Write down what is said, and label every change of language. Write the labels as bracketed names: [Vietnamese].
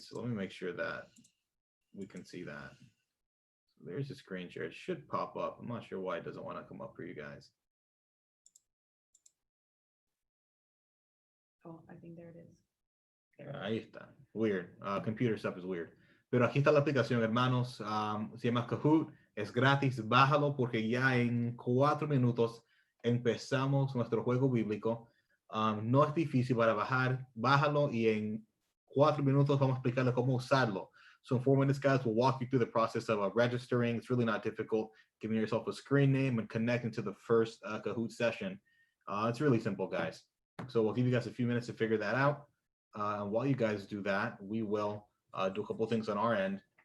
[English] So let me make sure that we can see that. So there's a screen share. It should pop up. I'm not sure why it doesn't want to come up for you guys. Oh, I think there it is. [Spanish] Ahí está. [English] Weird. Computer stuff is weird. [Spanish] Pero aquí está la aplicación, hermanos. Se llama Kahoot. Es gratis. Bájalo porque ya en 4 minutos empezamos nuestro juego bíblico. No es difícil para bajar. Bájalo y en 4 minutos vamos a explicarle cómo usarlo. [English] So in 4 minutes, guys, we'll walk you through the process of registering. It's really not difficult. Giving yourself a screen name and connecting to the first Kahoot session. It's really simple, guys. So we'll give you guys a few minutes to figure that out. And while you guys do that, we will do a couple things on our end.